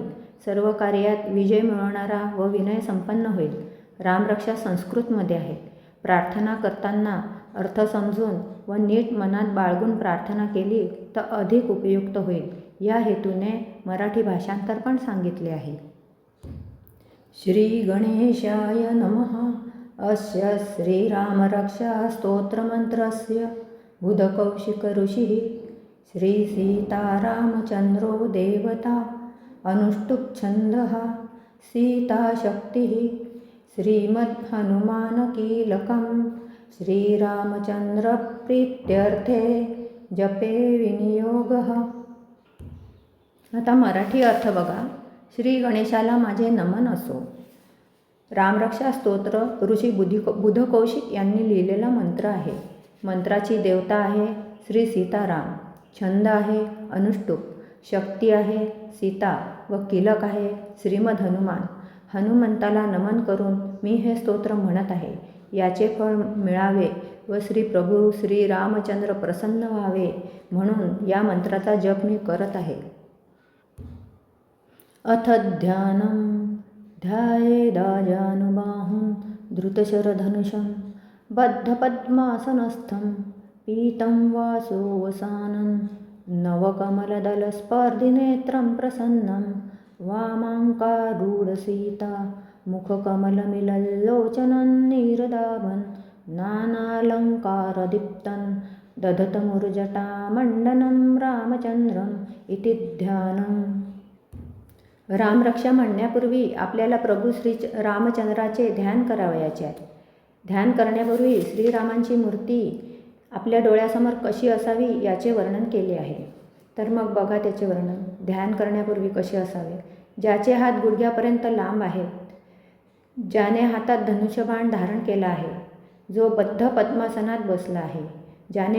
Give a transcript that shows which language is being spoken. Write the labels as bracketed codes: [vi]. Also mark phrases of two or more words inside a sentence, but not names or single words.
[mr] सर्व कार्यात विजय मिळवणारा व विनय संपन्न होईल. रामरक्षा संस्कृतमध्ये आहे. प्रार्थना करताना अर्थ समजून व नीट मनात बाळगून प्रार्थना केली तर अधिक उपयुक्त होईल. या हेतूने मराठी भाषांतर पण सांगितले आहे. [sa] श्री गणेशाय नमः. अस्य श्रीरामरक्षा स्तोत्रमन्त्रस्य बुधकौशिक ऋषिः श्रीसीतारामचन्द्रो देवता अनुष्टुप्छन्दः सीताशक्तिः श्रीमद्हनुमानकीलकं श्रीरामचन्द्रप्रीत्यर्थे जपे विनियोगः. [mr] आता मराठी अर्थ बघा. श्री गणेशाला माझे नमन असो. रामरक्षा स्तोत्र ऋषी बुधकौशिक यांनी लिहिलेला मंत्र आहे. मंत्राची देवता आहे श्री सीताराम, छंद आहे अनुष्टुप, शक्ती आहे सीता व कीलक आहे श्रीमद हनुमान. हनुमंताला नमन करून मी हे स्तोत्र म्हणत आहे. याचे फळ मिळावे व श्री प्रभू श्री रामचंद्र प्रसन्न व्हावे म्हणून या मंत्राचा जप मी करत आहे. [sa] अथ ध्यानं ध्यायेदाजानुबाहुं धृतशरधनुषं बद्धपद्मासनस्थं पीतं वासोवसानं नवकमलदलस्पर्धिनेत्रं प्रसन्नं वामाङ्कारूढसीता मुखकमलमिलल्लोचनं नीरदाभं नानालङ्कारदीप्तं दधतमुर्जटामण्डनं रामचन्द्रम् इति ध्यानम्. [mr] रामरक्षा म्हणण्यापूर्वी आपल्याला प्रभू श्री रामचंद्राचे ध्यान करावयाचे आहे. ध्यान करण्यापूर्वी श्रीरामांची मूर्ती आपल्या डोळ्यासमोर कशी असावी याचे वर्णन केले आहे. तर मग बघा त्याचे वर्णन. ध्यान करण्यापूर्वी कसे असावे. ज्याचे हात गुडघ्यापर्यंत लांब आहेत, ज्याने हातात धनुष्यबाण धारण केला आहे, जो बद्ध पद्मासनात बसला आहे, ज्याने